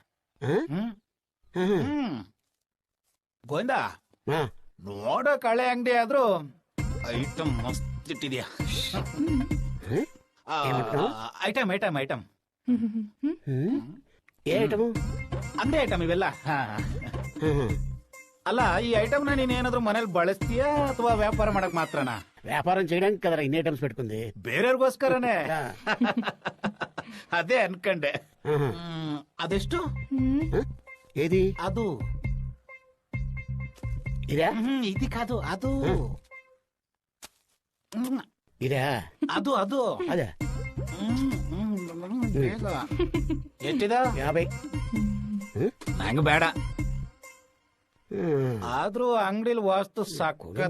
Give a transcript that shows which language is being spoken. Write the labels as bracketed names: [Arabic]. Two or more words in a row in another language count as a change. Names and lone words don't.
[Kannada] ಗೋವಿಂದ ನೋಡೋ ಕಳೆ ಅಂಗಡಿ ಆದ್ರೂ ಐಟಮ್ ಮಸ್ತ್ ಇಟ್ಟಿದ್ಯಾ. ಐಟಮ್ ಐಟಮ್ ಐಟಮ್ ಅಂಗಡಿ ಐಟಮ್ ಇವೆಲ್ಲ. ಅಲ್ಲ ಈ ಐಟಮ್ ನ ನೀನ್ ಏನಾದ್ರು ಮನೇಲಿ ಬಳಸ್ತೀಯಾ ಅಥವಾ ವ್ಯಾಪಾರ ಮಾಡಕ್ ಮಾತ್ರನಾ? [Telugu] ವ್ಯಾಪಾರ చేయడానికి కదరా ఇన్ని ఐటమ్స్ పెట్టుకుంది. [Kannada] ಬೇರೆಯವ್ರಿಗೋಸ್ಕರನೇ. ಅದೇ ಅನ್ಕಂಡೆ. ಅದೆಷ್ಟು? [Telugu] ఏది [Kannada] ಅದು [Telugu] ఇదా? ఇది కాదు, [Kannada] ಅದು [Telugu] ఇదా? [Kannada] ಅದು ಅದು [Telugu] అదే [Kannada] ಎಷ್ಟಿದ? 50. ನಂಗ ಬೇಡ. ಆದ್ರೂ ಅಂಗಡಿಲಿ ವಾಸ್ತು ಸಾಕು.